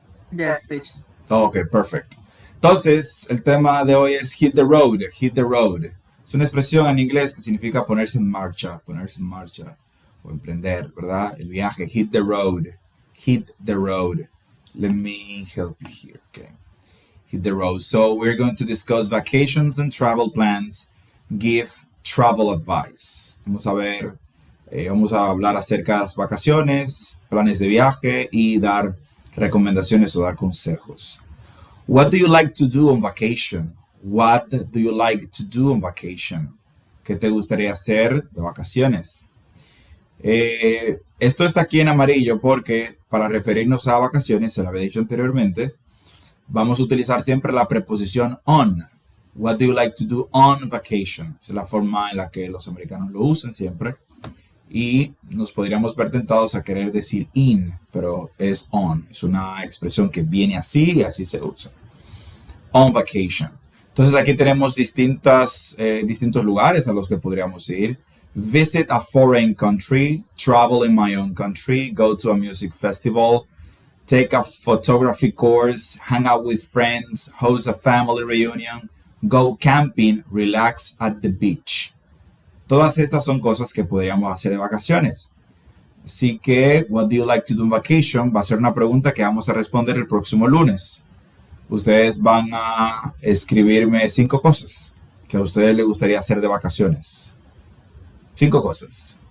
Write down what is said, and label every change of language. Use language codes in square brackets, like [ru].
[en] Yes, teacher. [es] Ok, perfecto. Entonces, el tema de hoy es [en] hit the road, hit the road. [es] Es una expresión en inglés que significa ponerse en marcha o emprender, ¿verdad? El viaje, [en] hit the road, hit the road. Let me help you here, okay? Hit the road. So we're going to discuss vacations and travel plans, give travel advice. [es] Vamos a hablar acerca de las vacaciones, planes de viaje y dar recomendaciones o dar consejos. [en] What do you like to do on vacation? What do you like to do on vacation? [es] ¿Qué te gustaría hacer de vacaciones? Esto está aquí en amarillo porque para referirnos a vacaciones, se lo había dicho anteriormente, vamos a utilizar siempre la preposición on. [en] What do you like to do on vacation? [es] Esa es la forma en la que los americanos lo usan siempre. Y nos podríamos ver tentados a querer decir in, pero es on. Es una expresión que viene así y así se usa. [en] On vacation. [es] Entonces aquí tenemos distintos lugares a los que podríamos ir. [en] Visit a foreign country, travel in my own country, go to a music festival, take a photography course, hang out with friends, host a family reunion, go camping, relax at the beach. [es] Todas estas son cosas que podríamos hacer de vacaciones. Así que, [en] what do you like to do on vacation? [es] Va a ser una pregunta que vamos a responder el próximo lunes. Ustedes van a escribirme 5 cosas que a ustedes les gustaría hacer de vacaciones. 5 cosas.